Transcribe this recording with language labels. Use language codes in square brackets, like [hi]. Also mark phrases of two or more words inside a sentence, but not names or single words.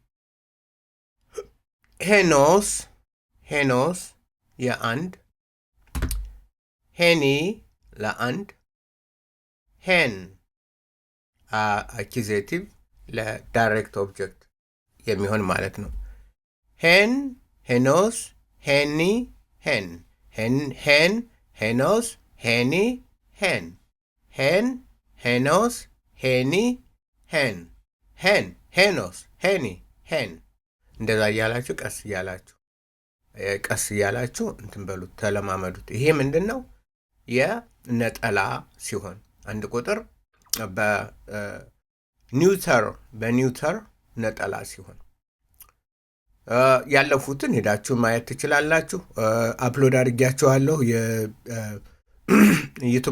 [am] ሄኖስ የአንድ፣ ሄኒ ለአንድ፣ ሄን አኪዜቲቭ [en] ለdirect object [am] የሚሆን ማለት ነው። [el] ἕν, ἑνός, ἑνί, ἕν, ἕν, ἑνός, ἑνί, ἕν, ἕν, ἑνός, ἑνί, ἕν, ἕν, ἑνός, ἑνί, ἕν። [am] እንደዛ እያላችሁ ቀስ እያላችሁ እንትን በሉት፣ ተለማመዱት። ይሄ ምንድን ነው? የነጠላ ሲሆን አንድ ቁጥር በኒውተር ነጠላ ሲሆን ያለፉትን ሄዳችሁ ማየት ትችላላችሁ። አፕሎድ አድርጊያችኋለሁ። ዩቱብ